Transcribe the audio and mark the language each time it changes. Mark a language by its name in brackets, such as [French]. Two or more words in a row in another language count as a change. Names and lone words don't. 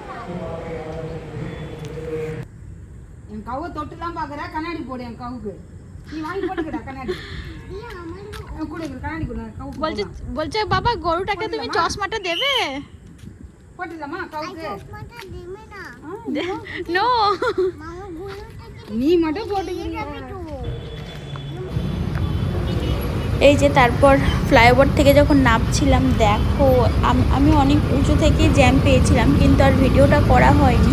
[Tamil] என் கவு தொட்டுலாம் பார்க்குறா, கண்ணாடி போடு என் கவுக்கு. [Bangla] বলছে বলছে বাবা গরুটাকে তুমি চশমাটা দেবে? নো এই যে তারপর ফ্লাইওভার থেকে যখন নামছিলাম দেখো আমি অনেক উঁচু থেকে জ্যাম পেয়েছিলাম, কিন্তু আর ভিডিওটা করা হয়নি।